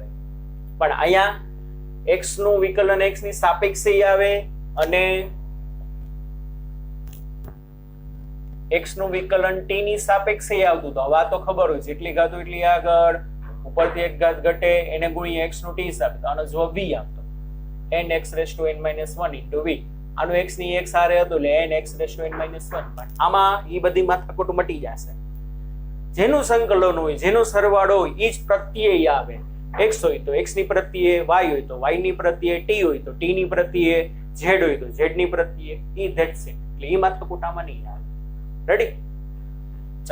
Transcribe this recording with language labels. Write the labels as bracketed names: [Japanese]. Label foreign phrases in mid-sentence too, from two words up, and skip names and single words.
[Gujarati] પણ અહીંયા x નું વિકલન x ની સાપેક્ષે આવે અને x નું વિકલન t ની સાપેક્ષે આવતું. તો હવે આ તો ખબર હોય, જેટલી ઘાત હોય એટલી આગળ, ઉપરથી એક ઘાત ઘટે એને ગુણ્યા x નું t સાપેક્ષ. આનો જવાબ v આપતો, [English] nx raised to n minus 1 into v. [Gujarati] આનું x ની x આરે હતું એટલે [English] nx raised to n minus 1. [Gujarati] પણ આમાં એ બધી માથાકૂટ મટી જશે. જેનું સંકલન હોય, જેનો સરવાળો હોય, એ જ પ્રત્યય આવે. x હોય તો x ની પ્રત્યે, y હોય તો y ની પ્રત્યે, t હોય તો t ની પ્રત્યે, z હોય તો z ની પ્રત્યે. ઈ [English] that's it. [Gujarati] એટલે એ માથાકૂટ આમાં નહીં આવે. રેડી?